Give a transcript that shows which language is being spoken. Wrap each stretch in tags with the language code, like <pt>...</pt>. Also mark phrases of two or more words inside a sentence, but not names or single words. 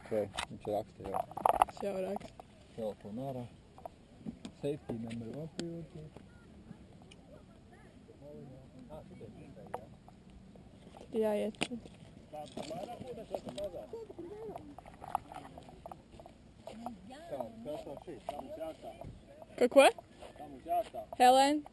<lv>Vai, viņš raksta jau. Es jau rakstu. Telefonu ārā.</lv> <en>Safety number 1 priority.</en> <lv>Jāiet. Tāds vairāk ūdens vai mazāk? Tā, kas no šī? Tā mums jāstāv. Ko? Tā mums jāstāv. Helēna?</lv>